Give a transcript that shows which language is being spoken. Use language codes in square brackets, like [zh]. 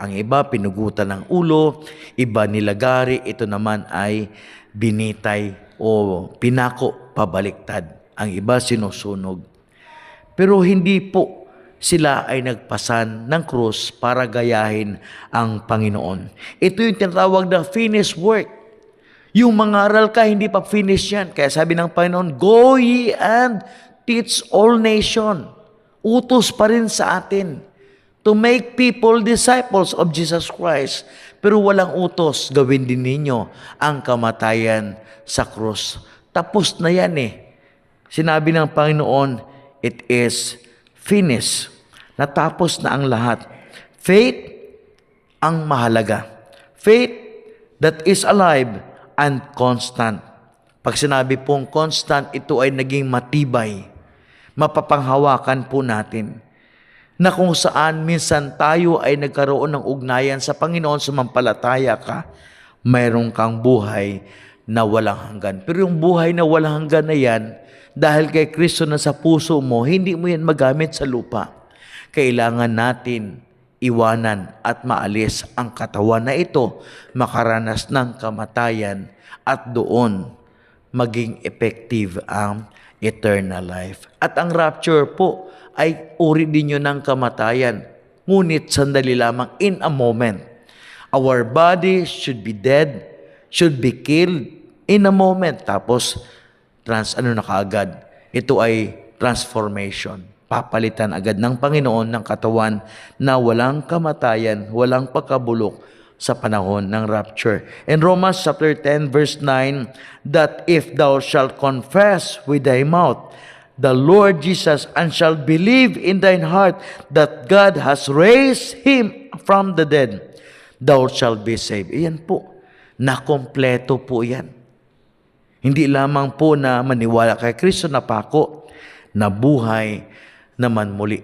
[tl] Ang iba, pinugutan ng ulo, iba nilagari, ito naman ay binitay o pinako pabaliktad. Ang iba sinusunog. Pero hindi po sila ay nagpasan ng krus para gayahin ang Panginoon. Ito yung tinatawag na finished work. Yung mangaral ka, hindi pa finish yan. Kaya sabi ng Panginoon, [en] go ye and teach all nation. [tl] Utos pa rin sa atin [en] to make people disciples of Jesus Christ. [tl] Pero walang utos, gawin din ninyo ang kamatayan sa krus. Tapos na yan eh. Sinabi ng Panginoon, [en] it is finished. [tl] Natapos na ang lahat. Faith ang mahalaga. [en] Faith that is alive and constant. [tl] Pag sinabi pong constant, ito ay naging matibay. Mapapanghawakan po natin. Na kung saan minsan tayo ay nagkaroon ng ugnayan sa Panginoon, sumampalataya ka, mayroon kang buhay na walang hanggan. Pero yung buhay na walang hanggan na yan, dahil kay Kristo na sa puso mo, hindi mo yan magamit sa lupa. Kailangan natin iwanan at maalis ang katawan na ito, makaranas ng kamatayan at doon maging effective ang eternal life. At ang rapture po ay uri din yun ng kamatayan. Ngunit sandali lamang, [en] in a moment. Our body should be dead, should be killed in a moment. [tl] Tapos, na kaagad? Ito ay transformation. Papalitan agad ng Panginoon ng katawan na walang kamatayan, walang pagkabulok sa panahon ng rapture. [en] In Romans chapter 10 verse 9, that if thou shalt confess with thy mouth the Lord Jesus and shalt believe in thine heart that God has raised him from the dead, thou shalt be saved. [tl] Iyan po, nakompleto po yan. Hindi lamang po na maniwala kay Kristo na pako, na buhay naman muli.